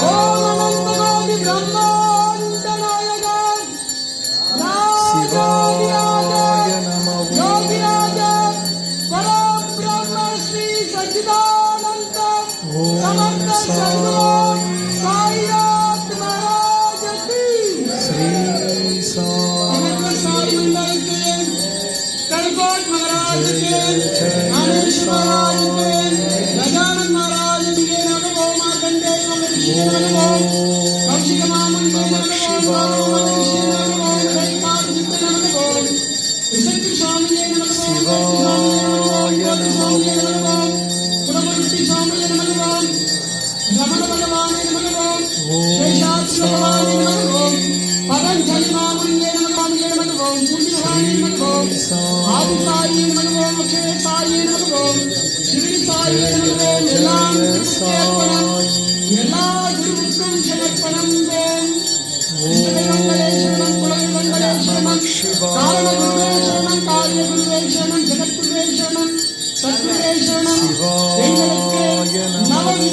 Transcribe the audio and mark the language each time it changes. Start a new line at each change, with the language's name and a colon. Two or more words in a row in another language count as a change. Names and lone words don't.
Hindi: ओम अनंत कोटि ब्रह्मांड नायक शिवाय नमः योगिराज परब्रह्म श्री सच्चिदानंद समर्थ सद्गुरु साईनाथ महाराज की श्री साई साई मंडल के कड़कोट महाराज के आनेश महाराज के गजानन महाराज के नमो मार्कंडेय नमो कौशिक मामुन के नमो नमो जयकार जित नमो विशक्ति स्वामी नमो शिवाय नमो पुरमूर्ति स्वामी नमो रमण भगवान नमो शेषाद्रि भगवान नमो पतंजलि मामुन नमो नमो मुनि भगवान नमो आदि साई नमो मुखे साई नमो शिवि साई नमो
Tamil: எல்லாம் சமர்ப்பணம் எல்லா குருவுக்கும் சமர்ப்பணம் மங்களேஸ்வரம் குலமங்களேஸ்வரம் காரண குருவேஸ்வரம் காரிய குருவேஸ்வரம் ஜெகத்குருவேஸ்வரம் சத்குருவேஸ்வரம் எங்களுக்கு நவவித